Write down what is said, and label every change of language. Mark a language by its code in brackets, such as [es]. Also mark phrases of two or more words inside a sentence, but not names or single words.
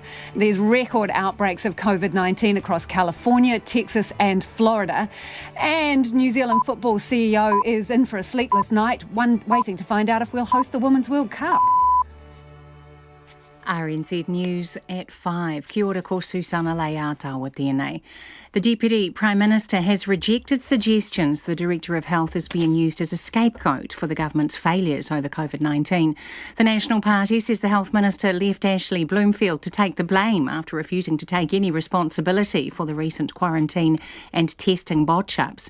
[en] There's record outbreaks of COVID-19 across California, Texas and Florida. And New Zealand football CEO is in for a sleepless night, waiting to find out if we'll host the Women's World Cup. RNZ News at 5. [mi] Kia ora ko Susana Leata tēnei. [en] The Deputy Prime Minister has rejected suggestions the Director of Health is being used as a scapegoat for the government's failures over COVID-19. The National Party says the Health Minister left Ashley Bloomfield to take the blame after refusing to take any responsibility for the recent quarantine and testing botch-ups.